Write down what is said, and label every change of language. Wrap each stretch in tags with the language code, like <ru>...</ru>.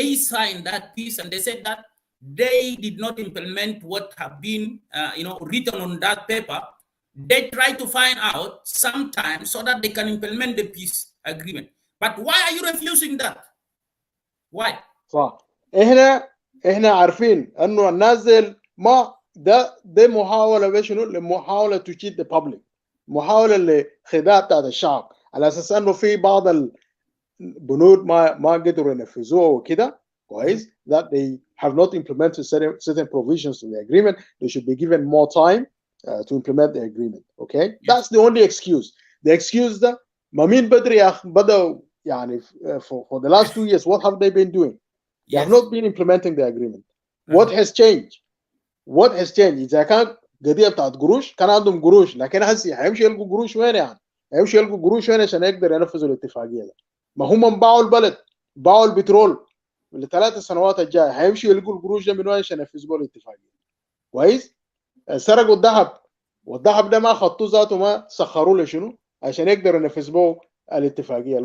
<en>They signed that piece and they said that they did not implement what have been, written on that paper. They try to find out sometimes so that they can implement the peace agreement. But why are you refusing that? Why?</en> <ar>صح. احنا عارفين انه النازل ما ده محاوله بشنو؟ لمحاوله تشيد</ar> <en>the public،</en> <ar>محاوله لخداع بتاعت الشعب، على اساس انه في بعض البنود ما قدروا ينفذوها وكده كويس،</ar> <en>that they have not implemented certain provisions to the agreement. They should be given more time to implement the agreement. Okay, yes. That's the only excuse. The excuse</en> <ar>ده ما مين بدري يا اخ بدأوا يعني</ar> <en>for the last 2 years what have they been doing? They have not been implementing the agreement. What has changed? What has changed?</en> <ar>إذا كان قضية بتاعت قروش كان عندهم قروش، لكن هسي هيمشي يلقوا قروش وين يعني؟ هيمشي يلقوا قروش وين عشان يقدر ينفذوا الاتفاقية ده؟ ما هم باعوا البلد، باعوا البترول ل3 سنوات الجاية، هيمشي يلقوا القروش ده من وين عشان ينفذوا الاتفاقية؟ كويس؟ سرقوا الذهب، والذهب ده ما خطوه ذاته ما سخروه لشنو؟ عشان يقدروا ينفذوا الاتفاقية.</ar>